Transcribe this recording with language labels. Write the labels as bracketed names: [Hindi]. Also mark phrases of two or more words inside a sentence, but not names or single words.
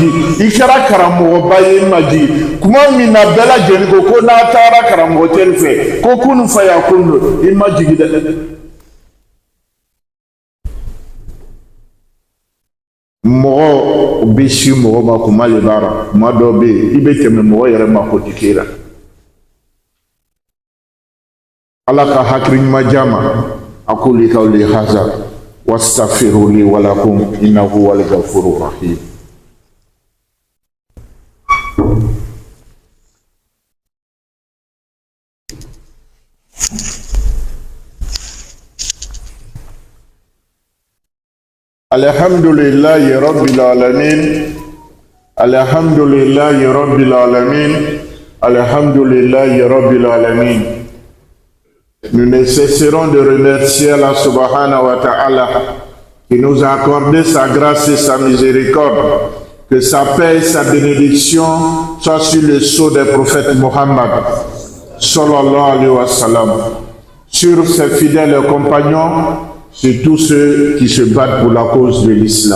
[Bambara] I kɛra karamɔgɔba ye, i majigi. Kuma min na bɛɛ lajɛlen ko n'a taara karamɔgɔ tɛri fɛ ko kunu fa ya kun don, i majigi dɛ. Mɔgɔ bɛ si mɔgɔ ma kuma de b'a la. Kuma dɔw bɛ yen i bɛ tɛmɛ mɔgɔ yɛrɛ ma ko ti k'e la. Ala ka hakili ɲuman di an ma. [Arabic] أقول قولي هذا واستغفر لي ولكم إنه هو الغفور الرحيم. الحمد لله رب العالمين. الحمد لله رب العالمين. الحمد لله رب العالمين. [French] Nous ne cesserons de remercier Allah [Arabic] سبحانه وتعالى [French] qui nous a accordé sa grâce et sa miséricorde, que sa paix et sa bénédiction soient sur le sceau des prophètes Mohammed [Arabic] صلى الله عليه وسلم, [French] sur ses fidèles compagnons, sur tous ceux qui se battent pour la cause de l'islam.